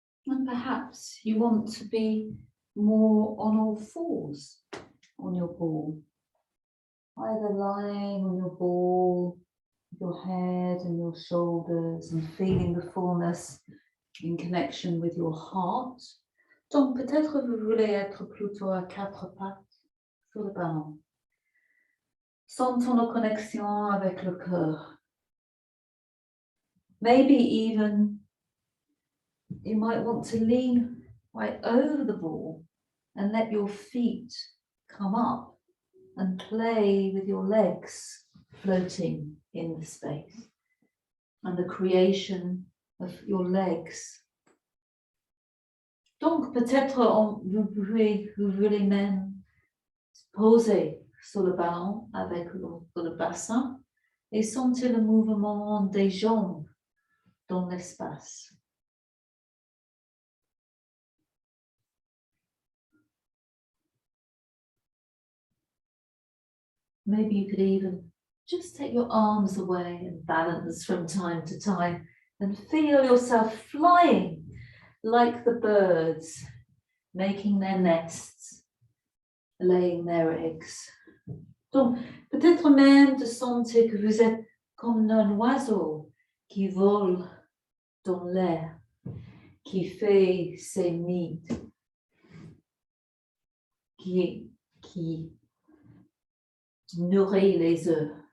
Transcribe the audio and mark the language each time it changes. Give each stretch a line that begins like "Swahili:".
English: And perhaps you want to be more on all fours on your ball, either lying on your ball, your head and your shoulders, and feeling the fullness in connection with your heart.
French: Donc peut-être vous voulez être plutôt à quatre pattes sur le ballon. Sentons nos connexions avec le cœur.
English: Maybe even you might want to lean right over the ball and let your feet come up and play with your legs floating in the space and the creation of your legs.
French: Donc peut-être vous voulez même poser sur le ballon avec le bassin et sentir le mouvement des jambes dans l'espace.
English: Maybe you could even just take your arms away and balance from time to time and feel yourself flying like the birds, making their nests, laying their eggs.
French: Donc, peut-être même de sentir que vous êtes comme un oiseau qui vole dans l'air, qui fait ses nids, qui nourrit les œufs.